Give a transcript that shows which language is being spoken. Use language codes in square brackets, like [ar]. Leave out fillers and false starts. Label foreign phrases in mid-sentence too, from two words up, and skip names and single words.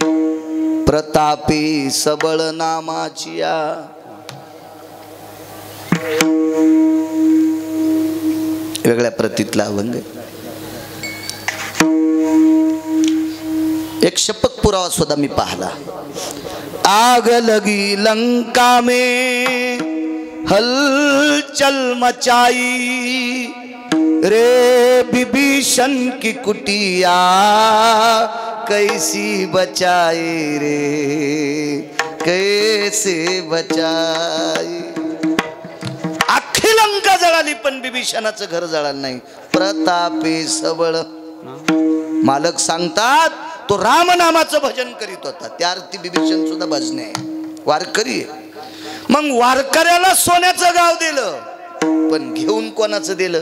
[mr] प्रतापी सबळ नामाचिया. वेगळ्या प्रतीतला अभंग. एक शपथ पुरावा सुद्धा मी पाहला. [hi] आग लगी लंका में हलचल मचाई, रे विभीषण की कुटिया कैसी बचाए रे, कैसे बचाए. [mr] अख्खी लंका जळाली, पण विभीषणाचं घर जळालं नाही. प्रतापे सबळ. मालक सांगतात तो राम नामाचं भजन करीत होता. त्या अर्थी विभीषण सुद्धा भजने वारकरी. मग वारकऱ्याला सोन्याचं गाव दिलं, पण घेऊन कोणाचं दिलं?